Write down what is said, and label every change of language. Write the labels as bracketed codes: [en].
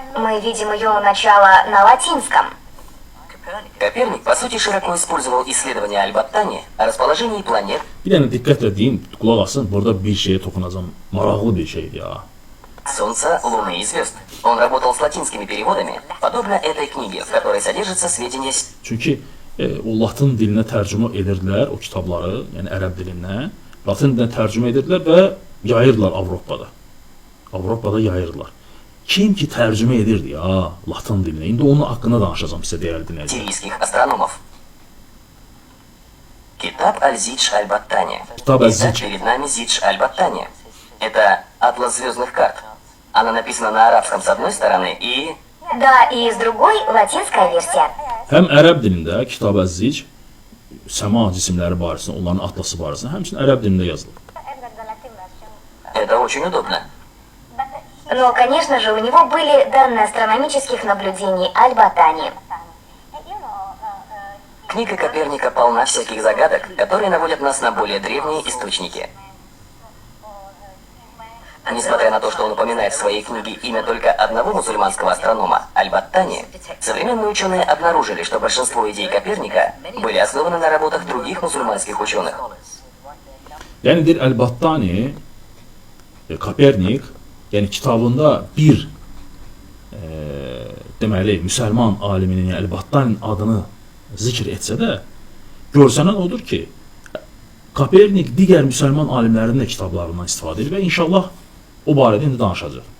[ru] Мы видим ее начало на латинском. Коперник, по сути, широко использовал исследования Аль-Баттани о расположении планет. [az] Bir dənə diqqətlə deyim, qulaq asın, burada bir şeyə toxunacağım. Maraqlı bir şeydir ya. [ru] Солнца, Луны и звезд. Он работал с латинскими переводами, подобно этой книге, в которой содержатся сведения... [az] Çünki o Latın dilinə tərcümə edirdilər o kitabları, yəni ərəb dilindən. Latın dilinə tərcümə edirdilər və yayırdılar Avropada. Avropada yayırdılar. Kim ki tərcümə edirdi ya Latın dilinə? İndi onun haqqında danışacağım sizə, dəyərli dinləyicilər. [ru] Сирийских астрономов. Китаб Аль-Зидж Аль-Баттани. Китаб Аль-Зидж. Итак, перед нами Зидж Аль-Баттани. Это атлас звездных карт. Она написана на арабском с одной стороны и... Да, и с другой латинская версия. [az] Həm ərəb dilində Kitab Əz-Zic, səma cisimləri barəsində, onların atlası barəsində, həmçinin ərəb dilində yazılır. [ru] Это очень удобно. Но, конечно же, у него были данные астрономических наблюдений Аль-Батани. Книга Коперника полна всяких загадок, которые наводят нас на более древние источники. Несмотря на то, что он упоминает в своей книге имя только одного мусульманского астронома, Аль-Баттани, современные ученые обнаружили, что большинство идей Коперника были основаны на работах других мусульманских ученых. [az] Yəni deyir, Əl-Battani, Kopernik, yəni kitabında bir deməli, müsəlman aliminin, yəni Əl-Battaninin adını zikr etsə də, görsənən odur ki, Kopernik digər müsəlman alimlərinin də kitablarından istifadə edir və inşallah o barədə indi danışacaq.